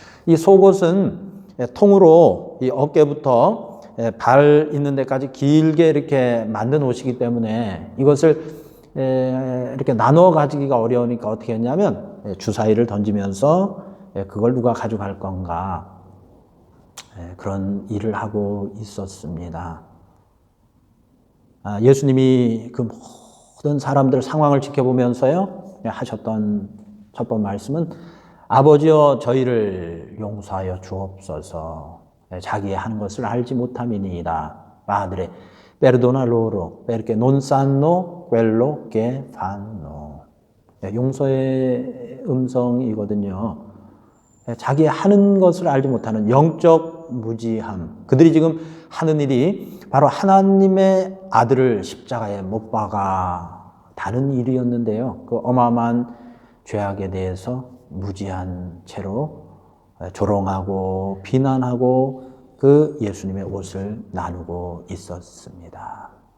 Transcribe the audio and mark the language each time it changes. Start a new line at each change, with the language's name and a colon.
Korean: 이 속옷은 통으로 이 어깨부터 발 있는 데까지 길게 이렇게 만든 옷이기 때문에 이것을 이렇게 나눠 가지기가 어려우니까 어떻게 했냐면 주사위를 던지면서 그걸 누가 가져갈 건가, 그런 일을 하고 있었습니다. 예수님이 그 모든 사람들 상황을 지켜보면서요, 하셨던 첫 번째 말씀은 아버지여, 저희를 용서하여 주옵소서. 자기의 하는 것을 알지 못함이니이다.
Italian: 마드레 Perdona loro, perché non sanno quello che fanno.
Korean: 용서의 음성이거든요. 자기 하는 것을 알지 못하는 영적 영적 무지함. 그들이 지금 하는 일이 바로 하나님의 아들을 십자가에 못 박아 다른 일이었는데요. 그 어마어마한 죄악에 대해서 무지한 채로 조롱하고 비난하고 그 예수님의 옷을 나누고 있었습니다.